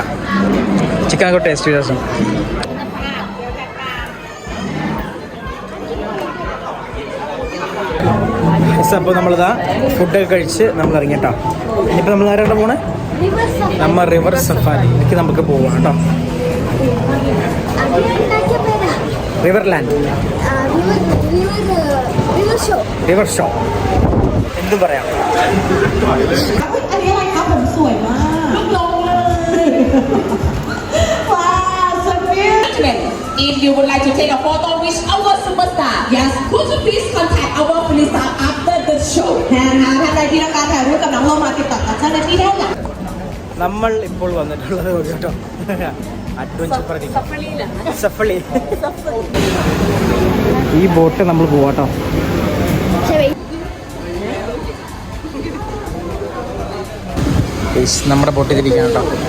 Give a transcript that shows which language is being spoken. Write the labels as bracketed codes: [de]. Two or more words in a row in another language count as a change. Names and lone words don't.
[ml] ചിക്കനൊക്കെ ടേസ്റ്റ് ചെയ്ത ദിവസം അപ്പോൾ നമ്മളിതാ ഫുഡൊക്കെ കഴിച്ച് നമ്മൾ ഇറങ്ങിട്ടോ. ഇനിയിപ്പോൾ നമ്മൾ ആരാണ് പോണേ? നമ്മൾ [en] river safarikku [ml] നമുക്ക് പോവാം കേട്ടോ. റിവർലാൻഡ്, [en] river show [ml] എന്തും പറയാം. [en] If you would like to take a photo with our superstar, yes, could you please contact our police staff after the show? [th] ท่านใดที่ต้องการถ่ายรูปกับน้องโลมาติดต่อกับเจ้าหน้าที่ได้เลย [ml] നമ്മൾ ഇപ്പോൾ വന്നിട്ടുള്ളത് കേട്ടോ [en] adventure safali. [ml] ഈ ബോട്ട് നമ്മൾ പോവാട്ടോ. നമ്മുടെ ബോട്ടിൽ തിരിക്കാൻ കേട്ടോ.